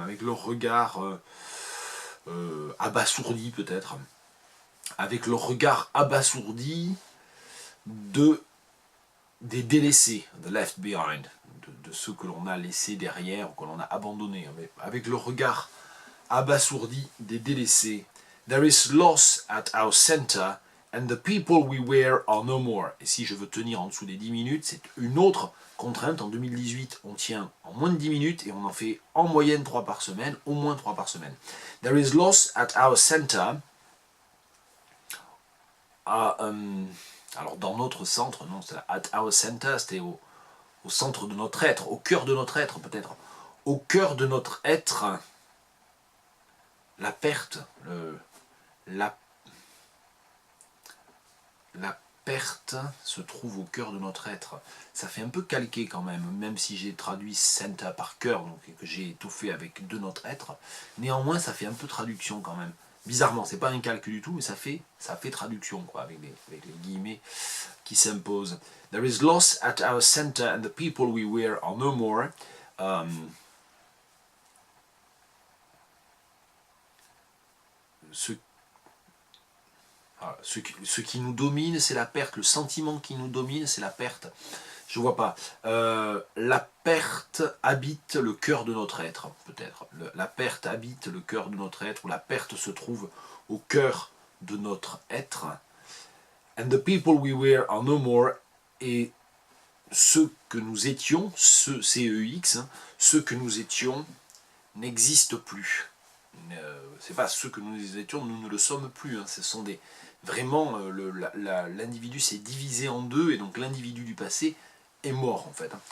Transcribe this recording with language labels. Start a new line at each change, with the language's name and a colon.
French: Avec le regard abasourdi peut-être. Avec le regard abasourdi des délaissés,
English: the left behind,
French: de ceux que l'on a laissés derrière, ou que l'on a abandonnés, mais avec le regard abasourdi des délaissés.
English: There is loss at our center, and the people we were are no more.
French: Et si je veux tenir en dessous des 10 minutes, c'est une autre contrainte. En 2018, on tient en moins de 10 minutes, et on en fait en moyenne 3 par semaine, au moins 3 par semaine.
English: There is loss at our center.
French: Alors dans notre centre, non, c'est
English: at our center,
French: c'était au centre de notre être, au cœur de notre être peut-être. Au cœur de notre être, la perte, la perte se trouve au cœur de notre être. Ça fait un peu calqué quand même si j'ai traduit center par cœur, donc et que j'ai étouffé avec de notre être. Néanmoins, ça fait un peu traduction quand même. Bizarrement, c'est pas un calque du tout, mais ça fait traduction, quoi, avec les guillemets qui s'imposent.
English: There is loss at our center and the people we were are no more.
French: Ce qui nous domine, c'est la perte. Le sentiment qui nous domine, c'est la perte. Je vois pas. La perte habite le cœur de notre être, peut-être. La perte habite le cœur de notre être, ou la perte se trouve au cœur de notre être.
English: And the people we were are no more.
French: Et ceux que nous étions, CEX, hein, ceux que nous étions n'existent plus. C'est pas ceux que nous étions, nous ne le sommes plus. Hein. Ce sont vraiment, l'individu s'est divisé en deux, et donc l'individu du passé est mort en fait.